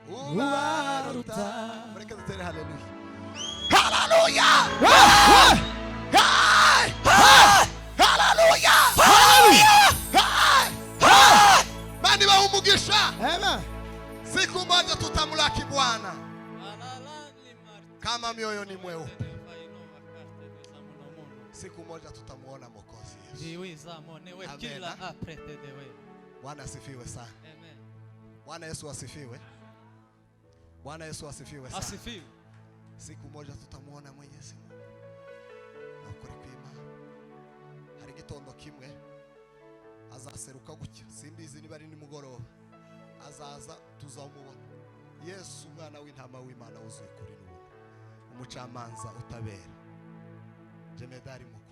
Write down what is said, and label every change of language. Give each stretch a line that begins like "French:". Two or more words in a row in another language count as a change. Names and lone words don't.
Kinyarwanda: ubaruta. Mureke dutere haleluya. Haleluya. Haleluya. Mani wa umugisha. Amen.
Swahili: Siku moja tutamlaki Bwana kama mioyo ni mweupe. Siku moja tutamuona Mwokozi Yesu. Bwana asifiwe sana. Bwana Yesu asifiwe. Bwana Yesu asifiwe sana. Asifiwe. Siku moja tutamuona Mwenyezi Mungu.
Kinyarwanda: Nokuri kwima. Hari gitondo kimwe azaseruka gutya. Simbizi niba ari nimugoroba. Azaza tuzamubona. Yesu umwana w'intama w'Imana wuzuye kuri n'ubu. Umucamanza utabera. Jemedari mukuru.